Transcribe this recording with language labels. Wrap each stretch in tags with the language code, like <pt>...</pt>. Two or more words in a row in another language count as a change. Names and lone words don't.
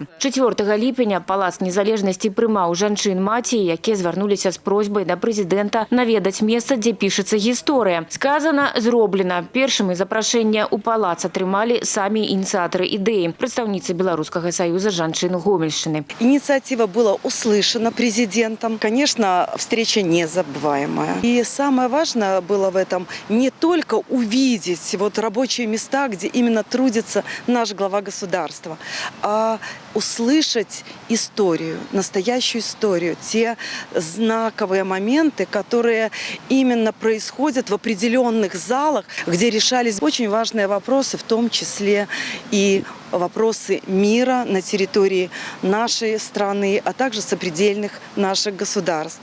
<be>4 ліпеня Палац Незалежнасці прымаў жанчын-маці, якія звярнуліся з просьбай да прэзідэнта наведаць месца, дзе пішацца гісторыя. Сказана, зроблена. Першымі запрашэння ў палац атрымалі самі ініцыятары ідэі, прадстаўніцы Беларускага саюза жанчын Гомельшчыны.</be> <ru>Инициатива была услышана президентом. Конечно, встреча незабываемая. И самое важное было в этом не только увидеть рабочие места, где именно трудится наш глава государства, а услышать историю, настоящую историю, те знаковые моменты, которые именно происходят в определенных залах, где решались очень важные вопросы, в том числе и вопросы мира на территории нашей страны, а также сопредельных наших государств.</ru>